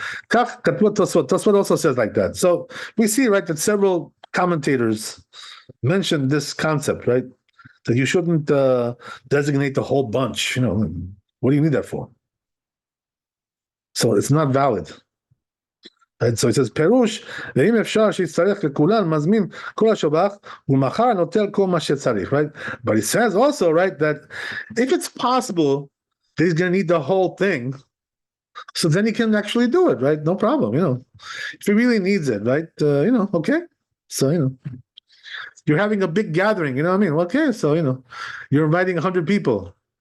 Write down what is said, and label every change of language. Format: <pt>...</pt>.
<en>Tosfot also says like that. So we see, right, that several commentators mentioned this concept, right? That you shouldn't designate the whole bunch. What do you need that for? So it's not valid. Right? So it says,</en> <he>Perush, ואם אפשר שיצטרך לכולן, מזמין כל השובח, ומחר נוטל כל מה שצריך, right?</he> <en>But it says also, right, that if it's possible that he's going to need the whole thing, so then he can actually do it, right? No problem, If he really needs it, right? Okay? So, you're having a big gathering. You know what I mean? Okay, so you're inviting 100 people.</en>